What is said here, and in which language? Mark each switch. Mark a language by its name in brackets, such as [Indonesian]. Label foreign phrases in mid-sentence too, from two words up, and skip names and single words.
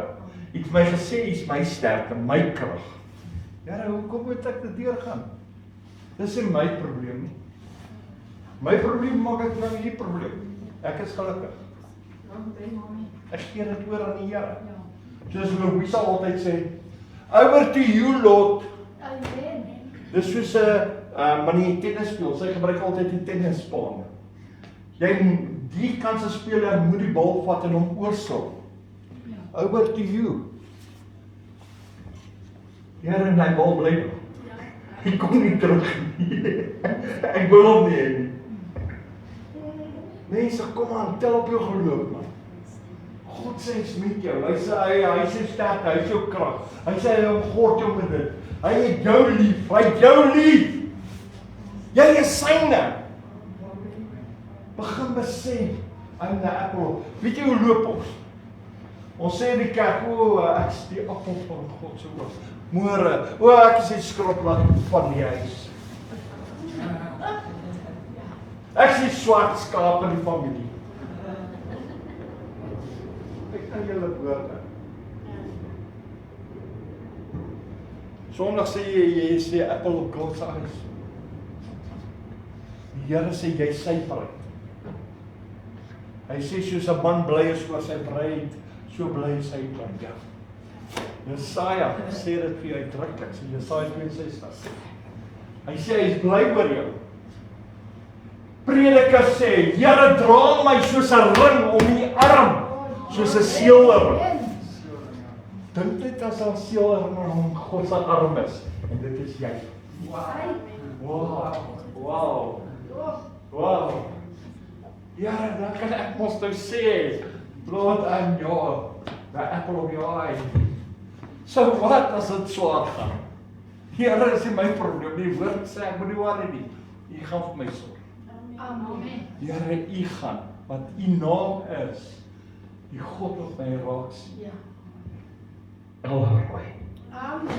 [Afrikaans] U het vir my gesê, u is my sterkte, my krag. Here, hoekom moet ek dit deurgaan? Dis nie my probleem nie. My probleem maak ek nou nie probleem. Ek is gelukkig. Ek gee dit oor aan die Here. Soos Louisa altyd sê, [English] over to you, Lord. [Afrikaans] Amen. Dis soos 'n manie tennis speel. Sy gebruik altyd die tennisspan. Die kanse speler moet die bal vat en hom oorslop. [English] Over to you. [Afrikaans] Here, en die bal bly nog. Hy kom nie terug nie. Ek wil hom nie hê nie. Mense, kom aan, tel op jou geloof, man. God sê hy's met jou. Hy sê sterk, hy is jou krag. Hy sê hy omgord jou met dit. Hy het jou lief. Hy het jou lief. Jy is syne. Begin besef, [English] I'm the apple. [Afrikaans] Weet jy hoe loop ons? Ons sê in die kerk, ek is die appel van God se oog. Môre, ek is die skroplat van die huis. Ek is die swart skaap in die familie. Ek kan julle woorde. Sondag sê jy is die [English] apple of God's eyes. [Afrikaans] Die Here sê jy sy bruid. Hy sê soos 'n man bly is oor sy bruid, so bly sy bruid. Ja. Jesaja sê dit vir jou uitdruklik, in Jesaja 62. Hy sê hy is bly oor jou. Prediker sê, Here dra my soos 'n ring om die arm, soos 'n seelring. Dink net as 'n seelring om God se arm is. En dit is jy. Wow. Wow. Ja, dan kan ek mos nou sê, [English] Lord, I'm the apple of your eye. [Afrikaans] So wat as dit swaar gaan? Here is nie my probleem, die woord sê, ek moet nie worry nie. U gaan vir my sorg. Amen. Here, u gaan, want u naam is, die God wat my raak sien. Ja. Elroy. Amen.